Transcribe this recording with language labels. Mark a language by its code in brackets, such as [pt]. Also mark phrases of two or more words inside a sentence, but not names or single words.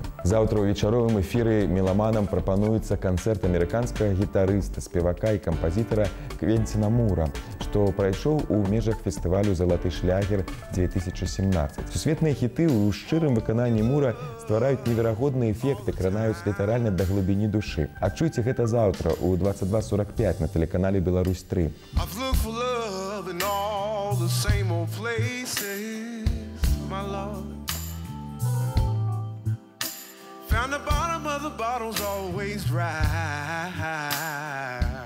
[be] Заўтра ў вечаровым эфіры меламанам прапануецца канцэрт амерыканскага гітарыста, спевака і кампазітара Квенціна Мура, што прайшоў у межах фестывалю «Залаты шлягер-2017». Сусветныя хіты ў шчырым выкананні Мура ствараюць неверагодныя эфекты, кранаюць літаральна да глыбіні душы. Адчуйце гэта заўтра ў 22:45 на тэлеканале «Беларусь-3». [en] Found the bottom of the bottle's always dry.